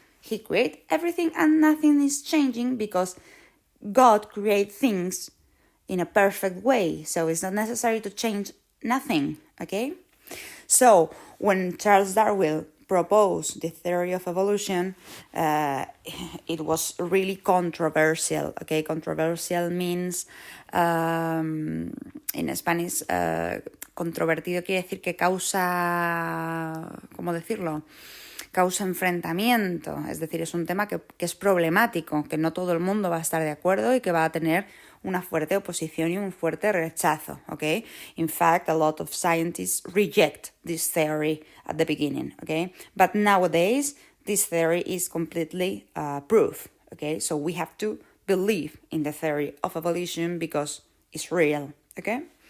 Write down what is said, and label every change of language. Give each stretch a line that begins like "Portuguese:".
English: He created everything and nothing is changing because God created things in a perfect way. So it's not necessary to change nothing, okay? So when Charles Darwin proposed the theory of evolution, it was really controversial, okay? Controversial means, in Spanish,
Spanish: controvertido quiere decir que causa, ¿cómo decirlo?, causa enfrentamiento, es decir, es un tema que es problemático, que no todo el mundo va a estar de acuerdo y que va a tener una fuerte oposición y un fuerte rechazo, okay?
English: In fact, a lot of scientists reject this theory at the beginning, okay? But nowadays, this theory is completely proof, okay? So we have to believe in the theory of evolution because it's real, okay?